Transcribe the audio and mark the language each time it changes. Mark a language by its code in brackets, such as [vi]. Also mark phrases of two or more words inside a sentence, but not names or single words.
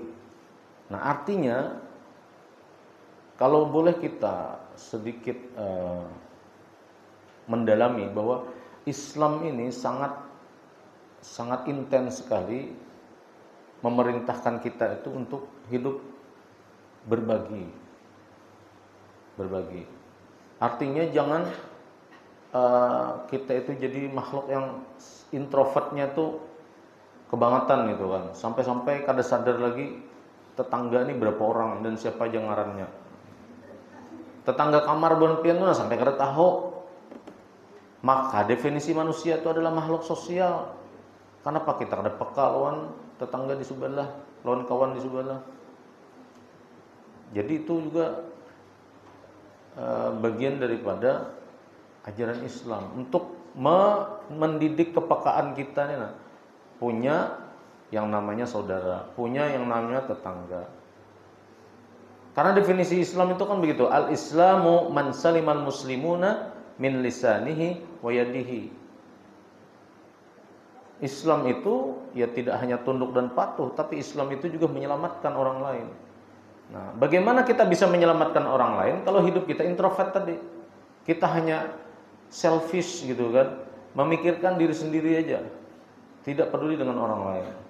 [id] Nah, artinya kalau boleh kita sedikit mendalami bahwa Islam ini sangat intens sekali memerintahkan kita itu untuk hidup berbagi. Artinya jangan kita itu jadi makhluk yang introvertnya tuh kebangetan gitu kan. [bjn] Sampai-sampai kada sadar lagi tetangga ini berapa orang dan siapa aja ngarannya. Tetangga kamar bon pian tuh sampai kada tahu. [id] Maka definisi manusia itu adalah makhluk sosial. [bjn] Kenapa kita kada peka lawan tetangga di sebelah, lawan kawan di sebelah. [id] Jadi itu juga bagian daripada ajaran Islam untuk mendidik kepekaan kita nih, punya yang namanya saudara, punya yang namanya tetangga. Karena definisi Islam itu kan begitu, [ar] الإسلام من سلم المسلمون من لسانه ويده. [id] Islam itu ya tidak hanya tunduk dan patuh, tapi Islam itu juga menyelamatkan orang lain. Nah, bagaimana kita bisa menyelamatkan orang lain kalau hidup kita introvert tadi? Kita hanya selfish gitu kan, memikirkan diri sendiri aja, tidak peduli dengan orang lain.